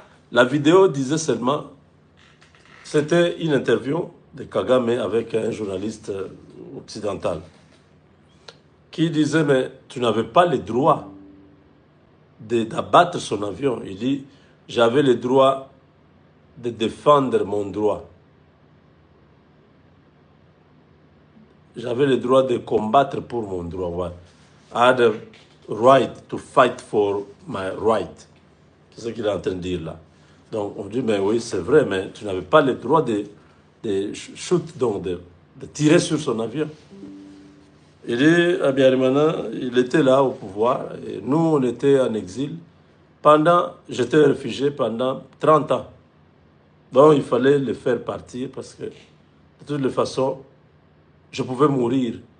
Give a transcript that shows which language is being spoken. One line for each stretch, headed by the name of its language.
French: La vidéo disait seulement, c'était une interview de Kagame avec un journaliste occidental, qui disait, mais tu n'avais pas le droit d'abattre son avion. Il dit, j'avais le droit de défendre mon droit. J'avais le droit de combattre pour mon droit. Ouais.
English: I had a right to fight for my right.
French: C'est ce qu'il est en train de dire là. Donc on dit, mais oui, c'est vrai, mais tu n'avais pas le droit de shoot, donc de tirer sur son avion. Il dit, Habyarimana, il était là au pouvoir, et nous, on était en exil. J'étais réfugié pendant 30 ans. Donc, il fallait le faire partir parce que, de toutes les façons, je pouvais mourir.